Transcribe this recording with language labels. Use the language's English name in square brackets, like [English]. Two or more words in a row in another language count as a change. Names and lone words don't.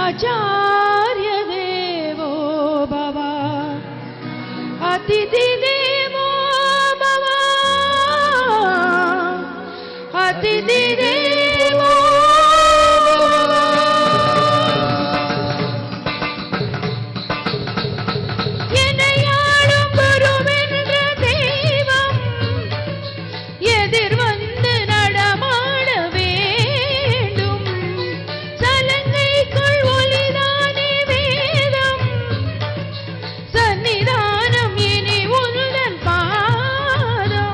[Sanskrit] आचार्य देवो भव अतिथि देवो भव अतिथि देवो [Tamil] என்னையாளும் குருவென்ற தெய்வம் எதிர் வந்து நடமாட வேண்டும் சலங்கைக்குள் ஒளிதானே வேதம் சன்னிதானம் இனி உன்னுடன் பாதம்